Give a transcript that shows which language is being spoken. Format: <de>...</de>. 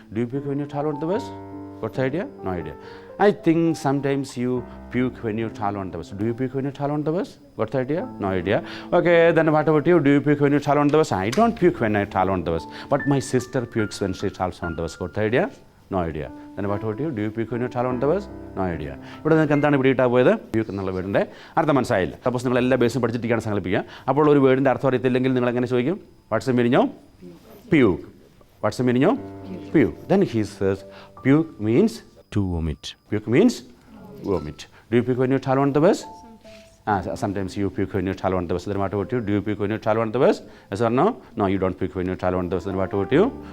<en>Do you puke when you travel on the bus? What's the idea? No idea. I think sometimes you puke when you travel on the bus. Do you puke when you travel on the bus? What's the idea? No idea. Okay, then what about you? Do you puke when you travel on the bus? I don't puke when I travel on the bus. But my sister pukes when she travels on the bus. What's the idea? No idea. Then what about you? Do you puke when you travel on the bus? No idea.</en> <ml>ഇവിടെ നിങ്ങൾക്ക് എന്താണ് ഇവിടെ ഇട്ടാൽ പോയത്? പ്യൂക്ക് എന്നുള്ള വേർഡിൻ്റെ അർത്ഥം മനസ്സിലായില്ല. Suppose നിങ്ങൾ എല്ലാ ബേസും പഠിച്ചിട്ടാണ് സങ്കല്പിക്കുക. അപ്പോൾ ഒരു വേർഡിൻ്റെ അർത്ഥം അറിയത്തില്ലെങ്കിൽ നിങ്ങൾ എങ്ങനെ ചോദിക്കും?</ml> <en>What's the meaning of puke? What's the meaning of puke? Then he says, puke means to vomit. Puke means vomit. Do you puke when you travel on the bus? Sometimes you puke when you travel on the bus. Then what about you? Do you puke when you travel on the bus? Yes or no? No, you don't puke when you travel on the bus. Then what about you?</en>